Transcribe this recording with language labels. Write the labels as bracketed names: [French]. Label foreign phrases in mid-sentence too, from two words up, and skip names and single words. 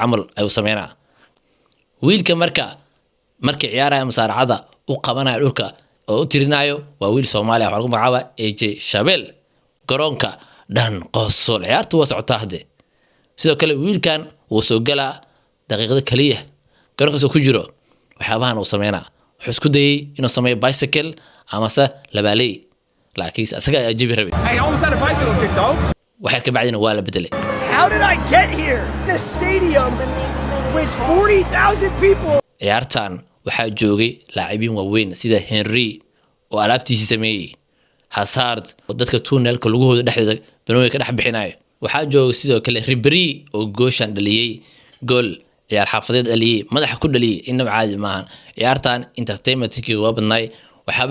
[Somali] camal ayuu sameynaa wiilka markii ciyaaraya musaaracada u qabanaya dhulka oo u tirinayo waa wiil Soomaali ah oo lagu magacaabo AJ Shabel garoonka dhan qoosol ciyaartu waa socotaa hadde sidoo kale wiilkan wuu soo galaa daqiiqada kaliya garoonka soo ku jiro waxyaabahan uu sameynaa wuxuu isku dayay inuu sameeyo bicycle ama se labaaley laakiin asaga ayaa jabi rabay [English] Hey, I almost had a bicycle kick though. [Somali] waxa ka bacdina waa la bedelay [English] How did I get here? In a stadium with 40,000 people. [Somali] ciyaartan waxaa joogay laacibiin waaweyn sida Henry oo alaabtiisa sameeyay Hazard oo dadka tunnelka lugahooda dhexdeeda banooyinka ka dhex bixinayo waxaa joogay sidoo kale Ribery oo gooshan dhaliyay gool ciyaar xaafadeed dhaliyay madaxa ku dhaliyay inaba caadi maahan ciyaartan entertainment-kii waa badnay waxaaba